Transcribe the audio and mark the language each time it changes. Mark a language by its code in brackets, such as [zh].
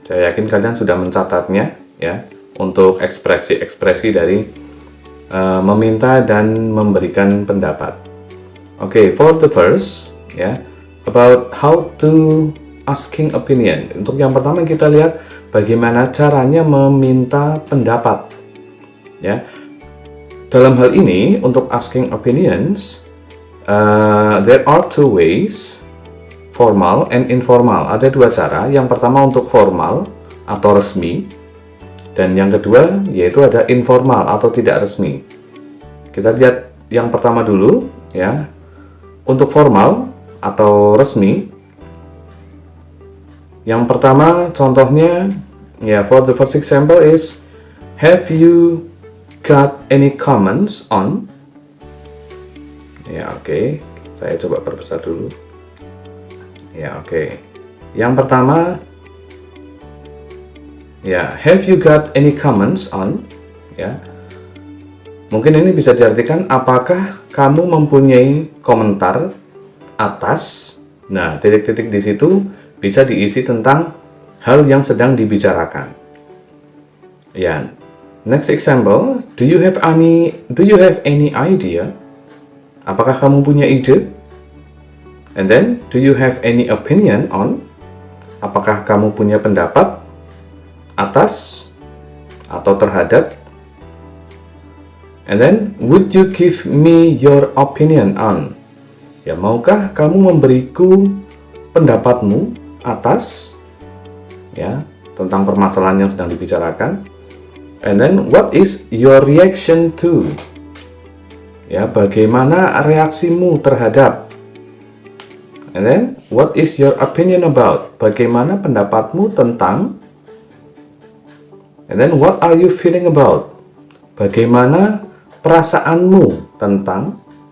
[id] Saya yakin kalian sudah mencatatnya, ya, untuk ekspresi-ekspresi dari meminta dan memberikan pendapat. [en] Okay, for the first, ya, about how to asking opinion. [id] Untuk yang pertama kita lihat bagaimana caranya meminta pendapat, ya. Dalam hal ini untuk [en] asking opinions, there are two ways, formal and informal. [id] Ada dua cara. Yang pertama untuk formal atau resmi, dan yang kedua yaitu ada informal atau tidak resmi. Kita lihat yang pertama dulu, ya. Untuk formal atau resmi, yang pertama contohnya, ya, [en] for the first example is, have you got any comments on? [id] Ya, oke. Saya coba perbesar dulu. Ya, oke. Yang pertama, ya, [en] have you got any comments on? [id] Ya, mungkin ini bisa diartikan, apakah kamu mempunyai komentar atas. Nah, titik-titik di situ bisa diisi tentang hal yang sedang dibicarakan. Ya. [en] Next example, do you have any idea? [id] Apakah kamu punya ide? [en] And then, do you have any opinion on? [id] Apakah kamu punya pendapat atas atau terhadap? [en] And then, would you give me your opinion on? [id] Ya, maukah kamu memberiku pendapatmu atas, ya, tentang permasalahan yang sedang dibicarakan? [en] And then, what is your reaction to? [id] Ya, bagaimana reaksimu terhadap? [en] And then, what is your opinion about? [id] Bagaimana pendapatmu tentang? [en] And then, what are you feeling about? [id] Bagaimana perasaanmu tentang?